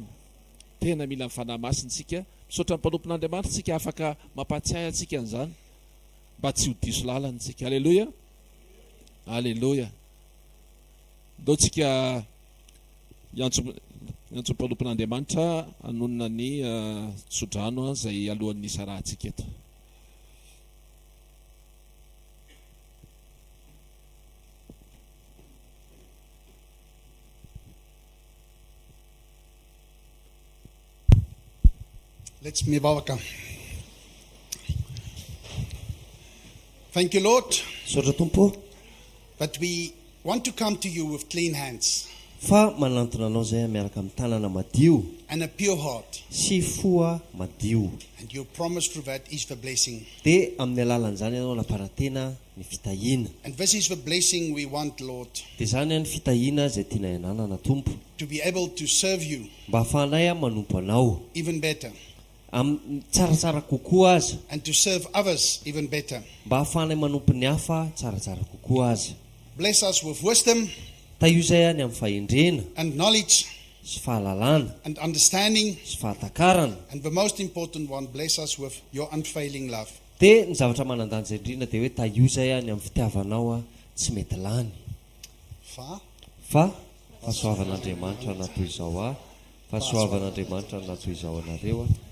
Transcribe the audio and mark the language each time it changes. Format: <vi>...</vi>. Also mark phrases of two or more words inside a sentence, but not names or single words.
<mg>Tena mila mifanahy masina tsika. Misaotra ny mpanompon'Andriamanitra tsika afaka mampatsiahy antsika an'izany mba tsy ho diso lalana tsika. Alleluia. Alleluia. Ndao tsika iantso ny mpanompon'Andriamanitra anonona ny tsodrano izay alohan'ny isarahantsika eto.</mg> <en>Let's mivavaka. Thank you, Lord,</en> <mg>Saotra Tompo,</mg> <en>that we want to come to you with clean hands</en> <mg>fa manantona anao zay miaraka amin'ny tanana madio</mg> <en>and a pure heart.</en> <mg>sy foa madio.</mg> <en>And your promise through that is the blessing.</en> <mg>Dia amin'ny alalan'izany ianao namparatena ny fitahiana.</mg> <en>And this is the blessing we want, Lord,</en> <mg>Dia zany ny fitahiana zay tiana ianana Tompo,</mg> <en>to be able to serve you</en> <mg>mba ahafahanay manompo anao</mg> <en>even better</en> <mg>tsaratsara kokoa aza,</mg> <en>and to serve others even better.</en> <mg>mba ahafahanay manompo ny hafa tsaratsara kokoa aza.</mg> <en>Bless us with wisdom</en> <mg>Tahiozay any amin'ny fahendrena</mg> <en>and knowledge</en> <mg>sy fahalalana</mg> <en>and understanding.</en> <mg>sy fahatakarana.</mg> <en>And the most important one, bless us with your unfailing love.</en> <mg>Dia ny zavatra manandanja indrindra dia hoe tahiozay any amin'ny fitiavanao tsy mety lany. Fa fahasoavan'Andriamanitra natoy izao fahasoavan'Andriamanitra natoy izao anareo</mg>